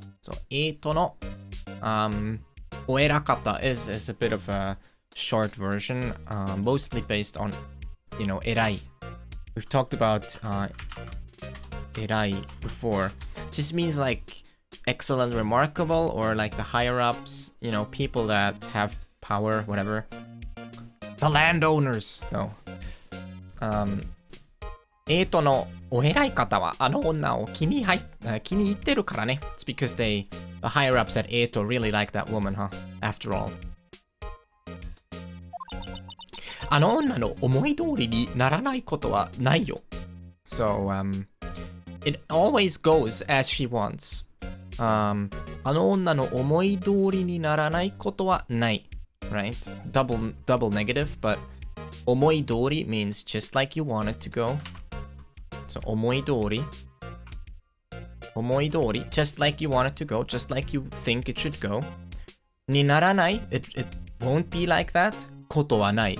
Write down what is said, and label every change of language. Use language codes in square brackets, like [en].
[en] So 8のお偉方 is a bit of a short version, mostly based on, you know, 偉い. We've talked about 偉い before. Just means like excellent, remarkable, or like the higher ups, you know, people that have power, whatever. The landowners. No. [ja] エイトのお偉い方はあの女を気に入ってるからね。 [en] It's because the higher ups at 8 really like that woman, huh? After all. [ja] あの女の思い通りにならないことはないよ。 [en] So, it always goes as she wants. [ja] あの女の思い通りにならないことはない。 [en] Right? Double negative, but 思い通り means just like you want it to go. So 思い通り just like you want it to go, just like you think it should go. にならない it won't be like that. koto wa nai.